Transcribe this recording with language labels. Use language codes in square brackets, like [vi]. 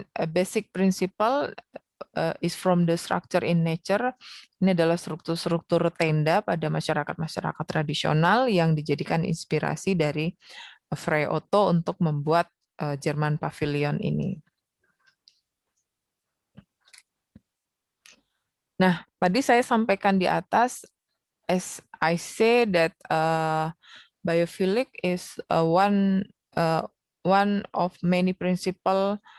[en] Basic principle is from the structure in nature. [id] Ini adalah struktur-struktur tenda pada masyarakat-masyarakat tradisional yang dijadikan inspirasi dari Frei Otto untuk membuat German Pavilion ini. Nah, tadi saya sampaikan di atas, [en] as I say that biophilic is one of many principle